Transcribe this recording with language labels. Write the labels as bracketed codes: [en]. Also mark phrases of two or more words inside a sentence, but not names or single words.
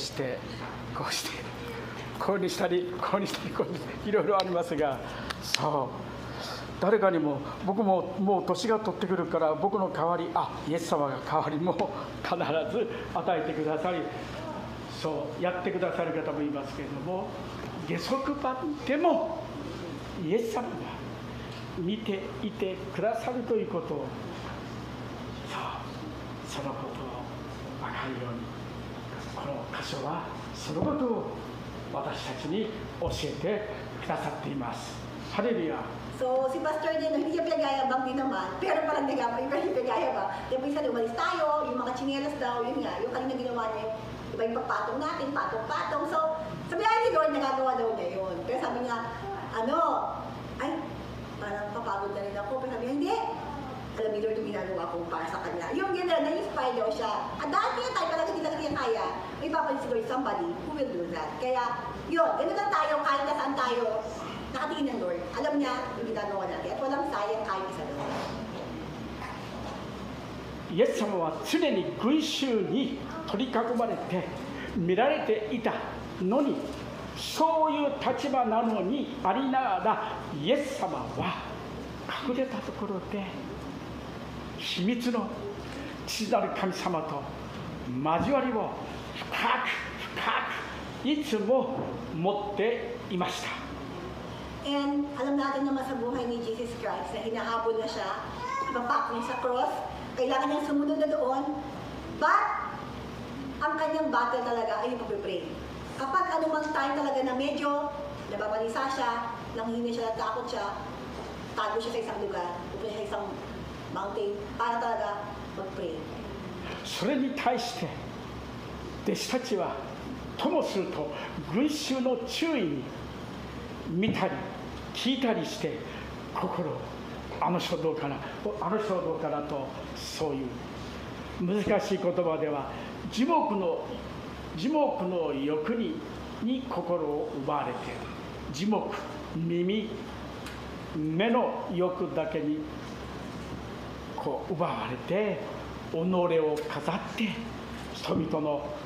[ja] してこうにしたりいろいろありますが、誰かにも僕ももう年が取ってくるから僕の代わりイエス様が代わりも必ず与えてくださり、やってくださる方もいますけれども、下足版でもイエス様が見ていてくださるということを、そのことを分かるように、この箇所はそのことを私たちに教えてくださっています。ハレルヤ。 [tl] So, si Pastor din, hindi niya pinag-ayabang din naman, pero parang pinag-ayabang. Diba isa umalis tayo, yung mga chinelas daw, yun nga, yung kanina ginawa niya, iba yung pagpatong natin, patong-patong. So, sabi ni Lord, nagagawa daw niya yun. Pero sabi niya, parang papagod na rin ako. Pero sabi niya, hindi. Alam ni Lord yung ginagawa ko para sa kanya. Yung gano'n, na-inspire daw siya. At dahil niya tayo, talaga hindi natin kaya, may papalit si Lord [en] somebody who will do that. [tl] Kaya, yun, gano'n lang tayo, kahit nasaan tayo, nakatingin ng Lord. Alam niya yung ginagawa natin. At walang sayang kahit isa doon. [ja] イエス様は常に群衆に取り囲まれて見られていたのに、そういう立場なのにありながら、イエス様は隠れたところで秘密の父なる神様と交わりを深くいつも持っていました。 [tl] And alam natin naman sa buhay ni Jesus Christ na hinahabol na siya, ipapak niya sa cross, kailangan niyang sumunod na doon, but ang kanyang battle talaga ay yung pag-pray. Kapag anumang time talaga na medyo nababalisa siya, nanghihina siya, natakot siya, tago siya sa isang lugar, pupunta siya sa isang mountain, para talaga mag-pray. [ja] それに対して弟子たちはともすると群衆の注意に見たり聞いたりして、心をあの人どうかなと、そういう難しい言葉では耳目の欲に心を奪われて、耳目目の欲だけに奪われて、己を飾って人々の